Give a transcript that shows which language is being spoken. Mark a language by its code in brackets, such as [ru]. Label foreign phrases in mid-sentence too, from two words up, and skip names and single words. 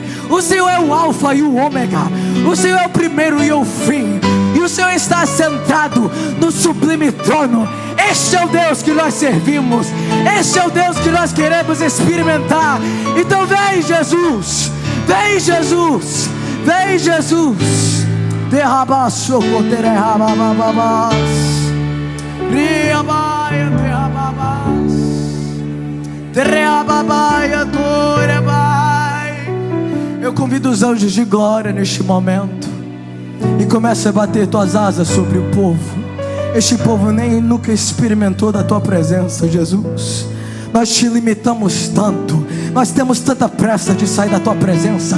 [pt] O Senhor é o alfa e o ômega. O Senhor é o primeiro e o fim. E o Senhor está sentado no sublime trono. Este é o Deus que nós servimos. Este é o Deus que nós queremos experimentar. Então vem, Jesus. Vem, Jesus. Vem, Jesus. Derrabaço, derrabababas. Riabaia, derrababas. Derrababaia, dorebai. Eu convido os anjos de glória neste momento. E começa a bater tuas asas sobre o povo. Este povo nem nunca experimentou da tua presença, Jesus. Nós te limitamos tanto, nós temos tanta pressa de sair da tua presença.